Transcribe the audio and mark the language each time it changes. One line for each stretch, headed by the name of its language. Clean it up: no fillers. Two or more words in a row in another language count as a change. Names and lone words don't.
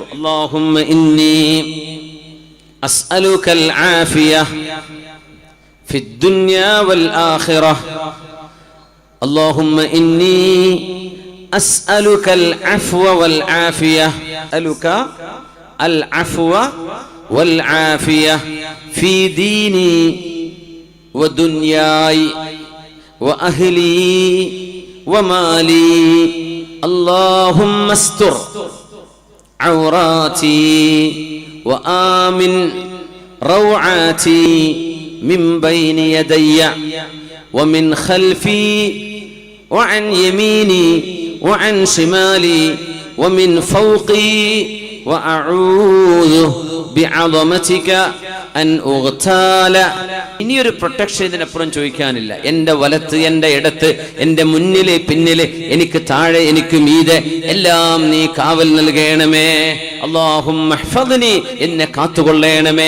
Arabic: اللهم إني أسألك العافية في الدنيا والآخرة. اللهم إني أسألك العفو والعافية، ألك العفو والعافية في ديني ودنياي وأهلي ومالي. اللهم استر عوراتي وآمن روعاتي من بين يدي ومن خلفي وعن يميني وعن شمالي ومن فوقي وأعوذ بعظمتك أن أغتال.
Malayalam: ഇനിയൊരു പ്രൊട്ടക്ഷൻ ഇതിനപ്പുറം ചോദിക്കാനില്ല. എൻ്റെ വലത്ത്, എൻ്റെ ഇടത്ത്, എൻ്റെ മുന്നിലെ പിന്നിലെ, എനിക്ക് താഴെ, എനിക്ക് മീതെ, എല്ലാം നീ കാവൽ നൽകണമേ.
Arabic: اللهم احفظني,
Malayalam: എന്നെ കാത്തുകൊള്ളണമേ.